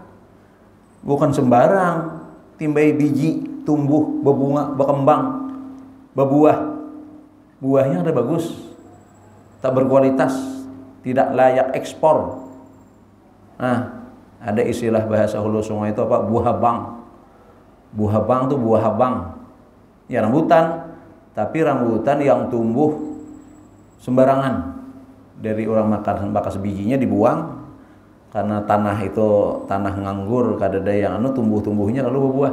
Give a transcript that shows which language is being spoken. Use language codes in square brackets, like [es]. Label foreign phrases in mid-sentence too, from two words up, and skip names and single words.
[id] Bukan sembarang. Timbai biji, tumbuh, berbunga, berkembang, berbuah. Buahnya ada bagus, tak berkualitas, tidak layak ekspor. Nah, ada istilah bahasa Hulu Sungai itu apa? [bjn] Buah habang. [id] Buah habang itu buah habang. Ya rambutan, tapi rambutan yang tumbuh sembarangan. [bjn] Dari orang makan bakas bijinya dibuang karena tanah itu tanah nganggur, kadada yang tumbuh-tumbuhnya lalu berbuah.